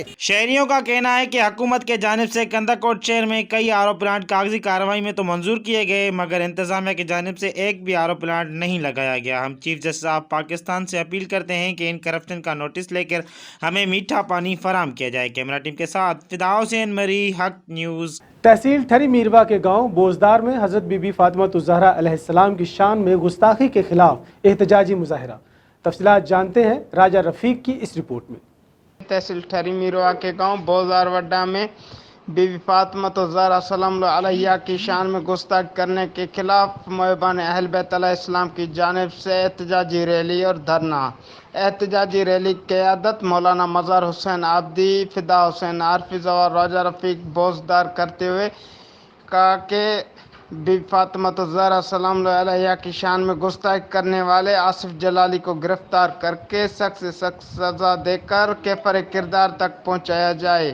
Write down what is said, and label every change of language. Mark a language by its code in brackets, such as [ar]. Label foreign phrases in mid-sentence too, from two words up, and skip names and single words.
[ur] شہریوں کا کہنا ہے کہ حکومت کے جانب سے کندکوٹ شہر میں کئی آر او پلانٹ کاغذی کارروائی میں تو منظور کیے گئے، مگر انتظامیہ کی جانب سے ایک بھی آر او پلانٹ نہیں لگایا گیا. ہم چیف جسٹس صاحب پاکستان سے اپیل کرتے ہیں کہ ان کرپشن کا نوٹس لے کر ہمیں میٹھا پانی فراہم کیا جائے. کیمرہ ٹیم کے ساتھ فدا حسین مری، حق نیوز. تحصیل ٹھری میرواہ کے گاؤں بوزدار میں حضرت بی بی فاطمہ علیہ السلام کی شان میں گستاخی کے خلاف احتجاجی مظاہرہ. تفصیلات جانتے ہیں راجہ رفیق کی اس رپورٹ میں. تحصیل ٹھری میرواہ کے گاؤں بوزدار وڈا میں بی بی فاطمہ سلام علیہا کی شان میں گستاخی کرنے کے خلاف محبان اہل بیت علیہ السلام کی جانب سے احتجاجی ریلی اور دھرنا. احتجاجی ریلی کی قیادت مولانا مظہر حسین عابدی، فدا حسین عارفی اور راجہ رفیق بوزدار کرتے ہوئے کہا کہ بی بی فاطمہ سلام علیہا کی شان میں گستاخی کرنے والے آصف جلالی کو گرفتار کرکے سخت سے سخت سزا دے کر کیفر کردار تک پہنچایا جائے.